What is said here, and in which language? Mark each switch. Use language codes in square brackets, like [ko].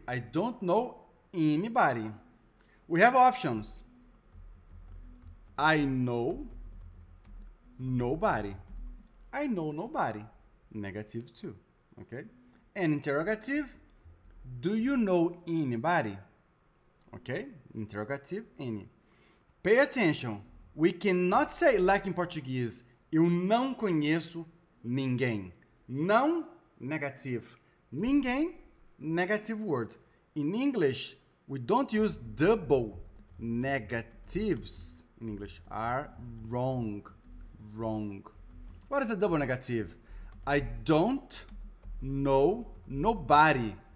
[en] I don't know anybody. We have options. I know nobody. I know nobody. Negative too, okay? And interrogative, do you know anybody? Okay? Interrogative, any. Pay attention. We cannot say like in Portuguese, [pt] eu não conheço ninguém. [en] Não, negative. Ninguém, negative word. In English, we don't use double negatives in English. Are wrong. Wrong. What is a double negative? I don't know nobody.